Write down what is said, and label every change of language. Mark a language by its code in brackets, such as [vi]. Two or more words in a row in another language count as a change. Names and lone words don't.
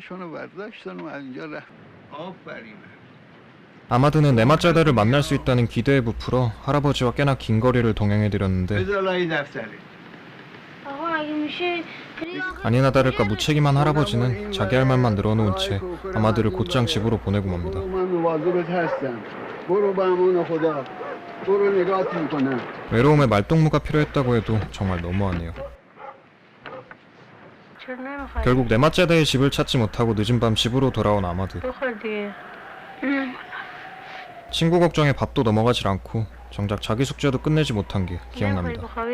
[ko] 아마드는 내맞자대를 만날 수 있다는 기대에 부풀어 할아버지와 꽤나 긴 거리를 동행해드렸는데 아니나 다를까 무책임한 할아버지는 자기 할 말만 늘어놓은 채 아마드를 곧장 집으로 보내고 맙니다. [fa] من مواظبت هستم برو به امان خدا برو نگاهت میکنم [ko] 외로움에 말동무가 필요했다고 해도 정말 너무하네요. 결국 네마자다의 집을 찾지 못하고 늦은 밤 집으로 돌아온 아마드. 친구 걱정에 밥도 넘어가질 않고 정작 자기 숙제도 끝내지 못한 게 기억납니다.